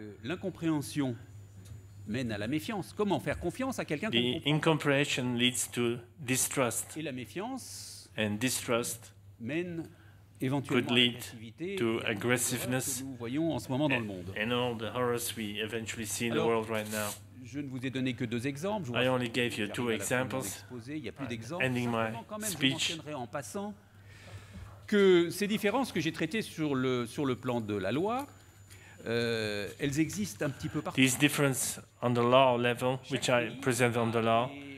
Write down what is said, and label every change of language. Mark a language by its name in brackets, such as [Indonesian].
[French] L'incompréhension mène à la méfiance. Comment faire confiance à quelqu'un qu'on comprend? [English] The incomprehension leads to distrust. [French] Et la méfiance [English] and distrust [French] mène éventuellement [English] could lead to aggressiveness. [French] Nous voyons en ce moment dans le monde. [English] And all the horrors we eventually see in the world right now. [French] Je ne vous ai donné que 2 exemples. [English] I only gave you 2 examples. [French] Il y a plus d'exemples. [English] Ending my speech. [French] Je mentionnerai en passant que ces différences que j'ai traitées sur le plan de la loi, elles existent un petit peu partout. [English] These differences on the law level, which I present on the law,